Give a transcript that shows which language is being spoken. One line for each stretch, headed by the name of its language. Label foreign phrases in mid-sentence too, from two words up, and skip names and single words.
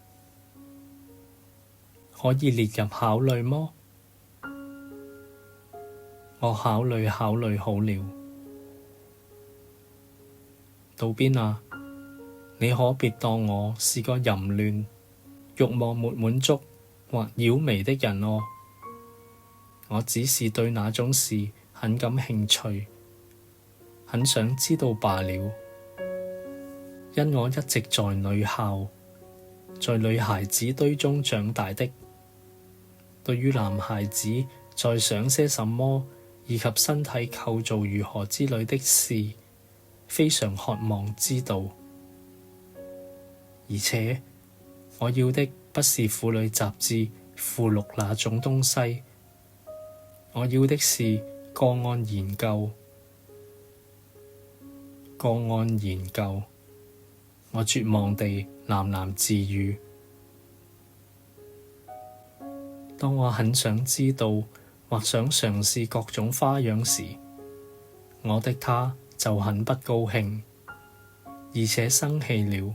Chinese: 可以列入考慮麼？我考慮好了。道邊啊，你可別當我是個淫亂、慾望沒滿足或妖媚的人哦。我只是對那種事很感興趣，很想知道罷了。因我一直在女校，在女孩子堆中長大的，對於男孩子在想些什麼以及身體構造如何之類的事，非常渴望知道。而且我要的不是婦女雜誌附錄那種東西，我要的是個案研究。個案研究，我絕望地喃喃自語。當我很想知道或想嘗試各種花樣時，我的他就很不高興，而且生氣了。